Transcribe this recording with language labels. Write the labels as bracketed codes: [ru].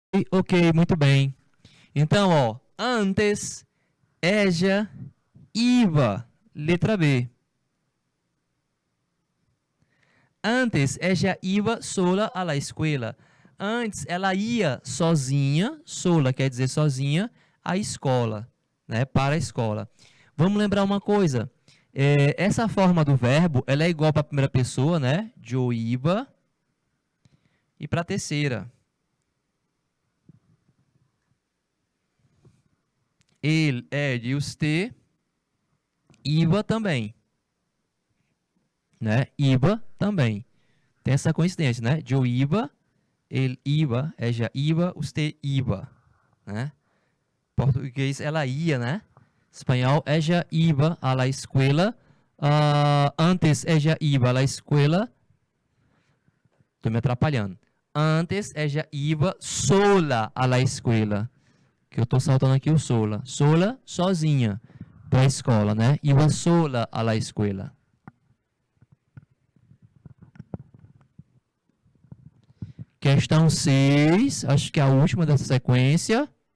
[pt] Ok, muito bem. Então, ó, antes, [es] ella iba, [pt] letra B. [es] Antes, ella iba sola a la escuela. [pt] Antes, ela ia sozinha, sola quer dizer sozinha, à escola, né? Para a escola. Vamos lembrar uma coisa. Essa forma do verbo, ela é igual para a primeira pessoa, né? [es] Yo iba. [pt] E para a terceira. Ele, de usted, iba também, né? Iba também. Tem essa coincidência, né? [es] Yo iba, ele iba, ella iba, usted iba, né? [pt] Português, ela ia, né? Espanhol, [es] ella iba a la escuela. Antes, ella iba a la escuela. [pt] Tô me atrapalhando. [es] Antes, ella iba sola a la escuela. [pt] Que eu tô saltando aqui o sola. Sola, sozinha, para a escola, né? [es] Iba sola a la escuela. [pt] Questão 6, acho que é a última dessa sequência.